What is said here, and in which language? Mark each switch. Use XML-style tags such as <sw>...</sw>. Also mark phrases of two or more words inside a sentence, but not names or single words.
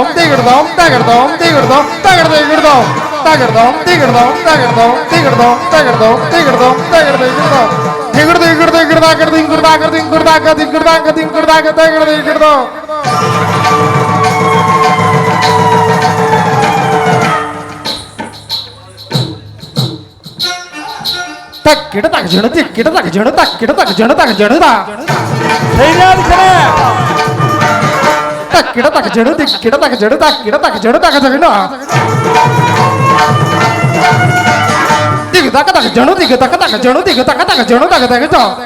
<kn>ದಿಗಡ್ದಾಂ ತಗಡ್ದಾಂ ದಿಗಡ್ದಾಂ ತಗಡ್ದ ಹಿಡ್ದಾಂ ತಗಡ್ದಾಂ ದಿಗಡ್ದಾಂ ತಗಡ್ದಾಂ ದಿಗಡ್ದಾಂ ತಗಡ್ದಾಂ ದಿಗಡ್ದಾಂ ತಗಡ್ದ ಹಿಡ್ದಾಂ ದಿಗಡ್ದ ಹಿಡ್ದ ಹಿಡ್ದಾಕ ಹಿಂಗುಡ್ದಾಕ ಹಿಂಗುಡ್ದಾಕ ಹಿಂಗುಡ್ದಾಕ ಹಿಂಗುಡ್ದಾಕ ತಗಡ್ದ ಹಿಡ್ದಾಂ ತಕ್ಕಿಡ ತಗ ಜಣು ತಿಕ್ಕಿಡ ತಗ ಜಣು ತಕ್ಕಿಡ ತಗ ಜಣು ತಗ ಜಣುದ ಸೈನ್ಯಾಧಿಕಾರಿ ತಕ್ಕಿಡ ತಗ ಜಣು ತಿಕ್ಕಿಡ ತಗ ಜಣು ತಕ್ಕಿಡ ತಗ ಜಣು ತಗ ಜಣು ದಿಗ ತಕ ತಗ ಜಣು ದಿಗ ತಕ ತಗ ಜಣು ದಿಗ ತಕ ತಗ ಜಣು ತಗ ತಗ ಜ</kn>